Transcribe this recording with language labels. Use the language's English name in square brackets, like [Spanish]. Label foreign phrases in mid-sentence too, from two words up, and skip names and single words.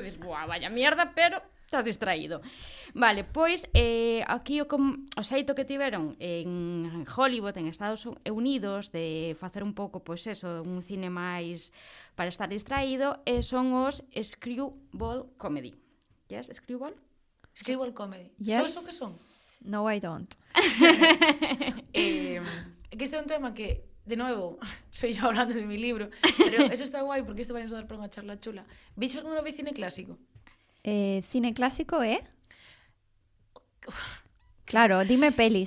[Galician] Dices, buah, [Spanish] vaya mierda, [Galician] pero estás distraído. Vale, pois aquí o xeito que tiveron en Hollywood, en Estados Unidos, de facer un pouco, pois eso, un cine máis para estar distraído, son os [English] screwball comedy. Yes, screwball? Screwball comedy. Yes. [Galician] Son o que son? [English] No, I don't. [Galician] Que este é un tema que, de novo, [Spanish] soy yo hablando de mi libro, [Galician] pero eso está guai porque isto vai nos dar para unha charla chula. Viches alguna vez cine clásico? Cine clásico, Claro, dime pelis.